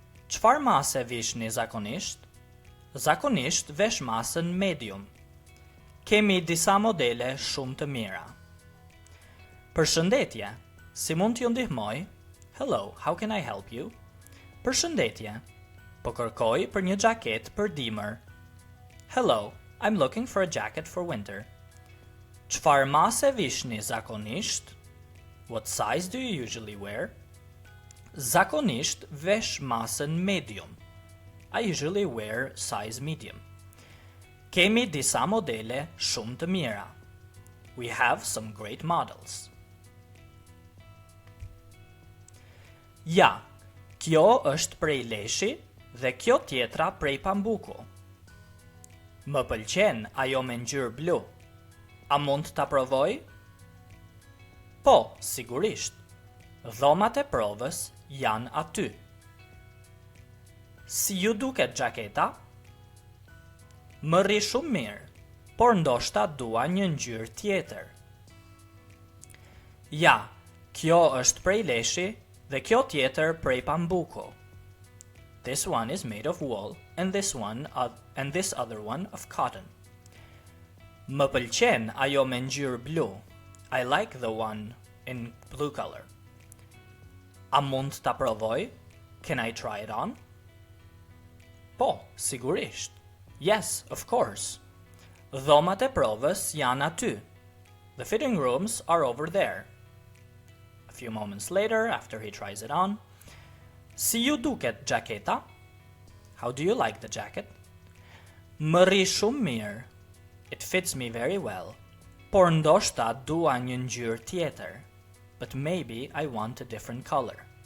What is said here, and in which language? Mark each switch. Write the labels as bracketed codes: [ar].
[sq] Çfarë mase vishni zakonisht? Zakonisht vesh masën medium. Kemi disa modele shumë të mira. Përshëndetje, si mund t'ju ndihmoj? Hello, how can I help you? Përshëndetje, po kërkoj për një xhaketë për dimër. [en] Hello, I'm looking for a jacket for winter. [sq] Çfarë mase vishni zakonisht? [en] What size do you usually wear? [sq] Zakonisht vesh masën medium. [en] I usually wear size medium. [sq] Kemi disa modele shumë të mira. [en] We have some great models. [sq] Ja, kjo është prej leshi dhe kjo tjetra prej pambuku. Më pëlqen ajo me ngjyrë blu. A mund ta provoj? Po, sigurisht. Dhomat e provës janë aty. Si ju duket xhaketa? Më rri shumë mirë, por ndoshta dua një ngjyrë tjetër. Ja, kjo është prej leshi dhe kjo tjetër prej pambuku. [en] This one is made of wool and this other one of cotton. [sq] Më pëlqen ajo me ngjyrë blu. [en] I like the one in blue color. [sq] A mund ta provoj? [en] Can I try it on? [sq] Po, sigurisht. [en] Yes, of course. [sq] Dhomat e provës janë aty. [en] The fitting rooms are over there. A few moments later, after he tries it on, [sq] si ju duket xhaketa? [en] How do you like the jacket? [sq] Më rri shumë mirë. [en] It fits me very well. [sq] Por ndoshta dua një ngjyrë tjetër. [en] But maybe I want a different color.